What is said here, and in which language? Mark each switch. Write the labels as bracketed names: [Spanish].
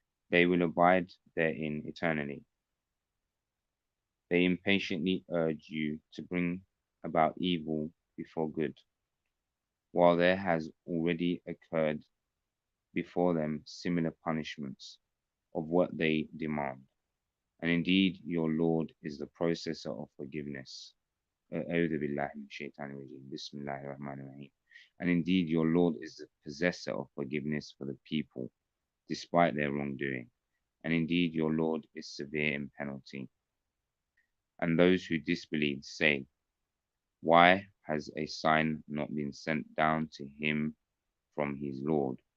[English] They will abide therein eternally. They impatiently urge you to bring about evil before good, while there has already occurred before them similar punishments of what they demand. And indeed, your Lord is the processor of forgiveness. [Arabic] أعوذ بالله من الشيطان الرجيم. بسم الله الرحمن الرحيم. [English] And indeed, your Lord is the possessor of forgiveness for the people, despite their wrongdoing. And indeed, your Lord is severe in penalty. And those who disbelieve say, why has a sign not been sent down to him from his Lord?